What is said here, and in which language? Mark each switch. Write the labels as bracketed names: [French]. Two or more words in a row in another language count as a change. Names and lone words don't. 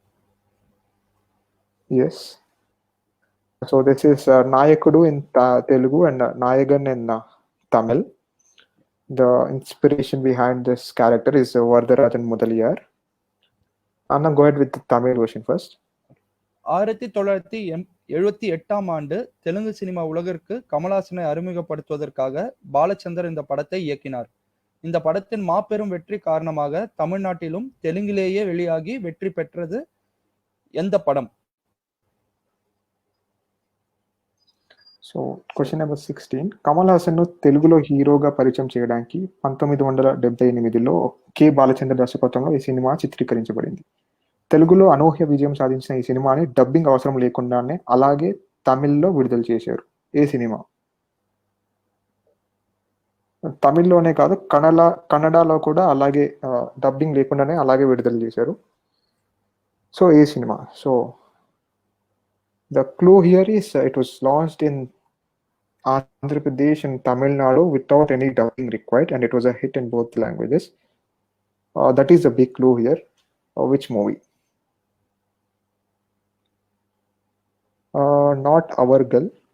[English] Yes. So this is Nayakudu in Telugu and Nayagan in Tamil. The inspiration behind this character is Vardarajan Mudaliyar. Anna, go ahead with the Tamil version first. [Tamil] 1978ஆம் ஆண்டு தெலுங்கு சினிமா உலகிற்கு கமல்ஹாசனை அறிமுகப்படுத்துவதற்காக பாலச்சந்தர் இந்த படத்தை இயக்கினார். இந்த படத்தின் மாபெரும் வெற்றி காரணமாக தமிழ்நாட்டிலும் தெலுங்கிலேயே வெளியாகி வெற்றி பெற்றது எந்த படம்? [English] So question number 16. [Telugu] కమల్ హాసన్ ను తెలుగులో హీరోగా పరిచయం చేయడానికి 1978లో కె బాలచంద్ర దర్శకత్వంలో ఈ సినిమా చిత్రీకరించబడింది. తెలుగులో అనూహ్య విజయం సాధించిన ఈ సినిమాని డబ్బింగ్ అవసరం లేకుండానే అలాగే తమిళ్లో విడుదల చేశారు. ఏ సినిమా? తమిళ్లోనే కాదు, కన్నడలో కూడా అలాగే డబ్బింగ్ లేకుండానే అలాగే విడుదల చేశారు. సో ఏ సినిమా? [English] సో the clue here is it was launched in Andhra Pradesh and Tamil Nadu without any dubbing required, and it was a hit in both languages. That is a big clue here. Which movie? Not Our Girl.